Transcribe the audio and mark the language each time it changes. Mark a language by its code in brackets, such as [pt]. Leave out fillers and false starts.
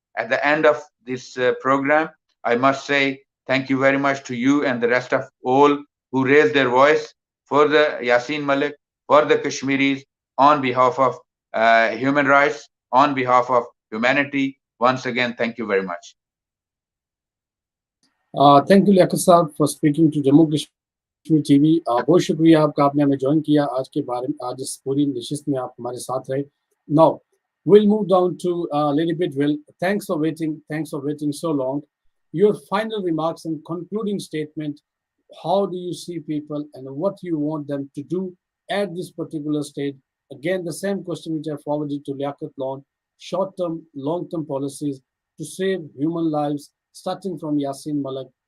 [en] At the end of this program, I must say thank you very much to you and the rest of all who raised their voice for the Yasin Malik, for the Kashmiris, on behalf of human rights, on behalf of humanity. Once again, thank you very much. Thank you, Liaquat Saab, for speaking to Jammu Kashmir TV. [hi] बहुत शुक्रिया आपका, आपने हमें join किया आज के बारे में, आज इस पूरी नशिस्त में आप हमारे साथ रहे. [en] Now, we'll move down to Lady Bidwell. Thanks for waiting so long. Your final remarks and concluding statement. How do you see people and what you want them to do at this particular stage? Again, the same question which I forwarded to Liaquat Lawn. Short-term, long-term policies to save human lives, starting from Yasin Malik